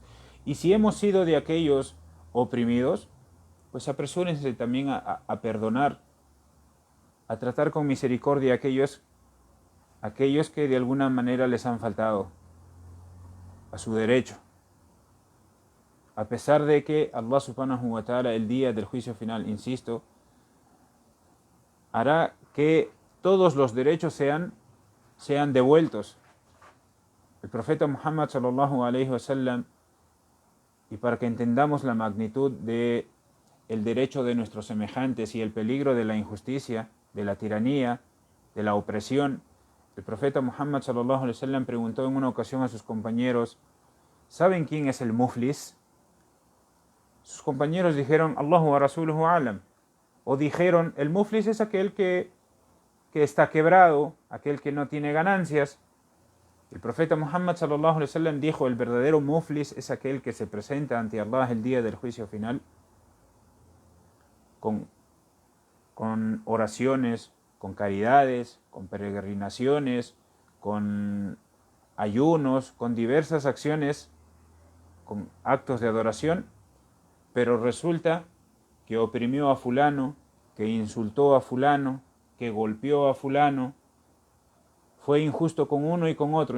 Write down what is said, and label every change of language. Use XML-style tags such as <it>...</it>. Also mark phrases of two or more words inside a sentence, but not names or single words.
<es>Y si hemos sido de aquellos oprimidos, pues apresúrense también a perdonar, a tratar con misericordia a aquellos que de alguna manera les han faltado a su derecho. A pesar de que</es> <ar>الله سبحانه وتعالى</ar> <es>el día del juicio final, insisto, hará que todos los derechos sean devueltos. El profeta Muhammad</es> <ar>صلى الله عليه وسلم,</ar> <es>y para que entendamos la magnitud de el derecho de nuestros semejantes y el peligro de la injusticia, de la tiranía, de la opresión, el profeta Muhammad</es> <ar>صلى الله عليه وسلم</ar> <es>preguntó en una ocasión a sus compañeros: ¿saben quién es el muflis? Sus compañeros dijeron:</es> <ar>الله ورسوله أعلم.</ar> <es>O dijeron: el muflis es aquel que está quebrado, aquel que no tiene ganancias. El profeta Muhammad</es> <ar>صلى الله عليه وسلم</ar> <es>dijo: el verdadero muflis es aquel que se presenta ante Allah el día del juicio final con oraciones, con caridades, con peregrinaciones, con ayunos, con diversas acciones, con actos de adoración, pero resulta que oprimió a fulano, que insultó a fulano, que golpeó a fulano, fue injusto con uno y con otro.</es>